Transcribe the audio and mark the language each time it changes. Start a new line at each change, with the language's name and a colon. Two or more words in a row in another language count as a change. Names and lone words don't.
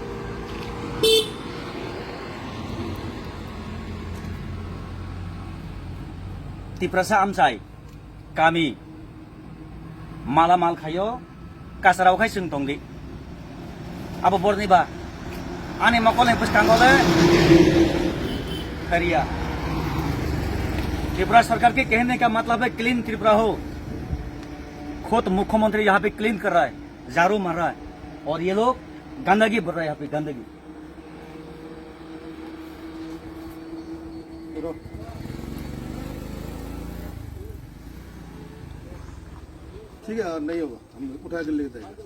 Kok Borok: तिप्रसा आमसाई kami malamal kayo kasaraw kay sung tongdi abo borni ba ane makole puskangole करिया।
Hindi: त्रिपुरा सरकार के कहने का मतलब है क्लीन त्रिपुरा हो। खुद मुख्यमंत्री यहाँ पे क्लीन कर रहा है, झाड़ू मार रहा है, और ये लोग गंदगी भर रहा है यहाँ पे, गंदगी। ठीक है, नहीं होगा हम उठा के ले जाएंगे।